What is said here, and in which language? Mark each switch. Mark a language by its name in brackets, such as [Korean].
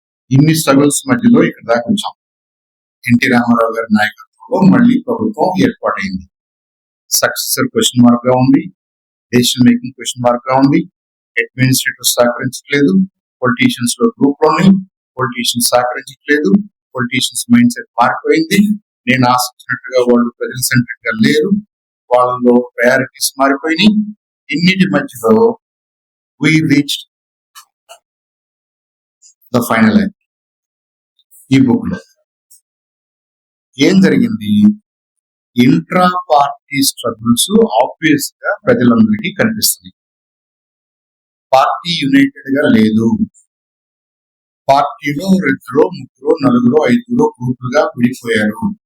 [Telugu] ఇన్ని స్ట్రగుల్స్ మధ్యలో ఇక్కడ దాకా వచ్చాం. ఎన్టీ రామారావు గారి నాయకత్వంలో మళ్ళీ ప్రభుత్వం ఏర్పాటైంది. సక్సెసర్ క్వశ్చన్ మార్క్ గా ఉంది, డెసిషన్ మేకింగ్ క్వశ్చన్ మార్క్ గా ఉంది, అడ్మినిస్ట్రేటివ్ సహకరించట్లేదు, పొలిటీషియన్స్ లో గ్రూప్ లోని పొలిటీషియన్స్ సహకరించట్లేదు, పొలిటీషియన్స్ మైండ్ సెట్ మారిపోయింది. నేను ఆశించినట్టుగా వాళ్ళు ప్రజల సెంట్రిక్ గా లేరు, వాళ్ళలో ప్రయారిటీస్ మారిపోయినాయి. ఇన్నిటి మధ్యలో [English] we reached the final end. [Telugu] ఈ బుక్ లో ఏం జరిగింది? ఇంట్రా పార్టీ స్ట్రగుల్స్ ఆబ్వియస్ గా ప్రజలందరికీ కనిపిస్తున్నాయి. పార్టీ యునైటెడ్ గా లేదు. పార్టీలో 2, 3, 4, 5 గ్రూపులుగా విడిపోయారు.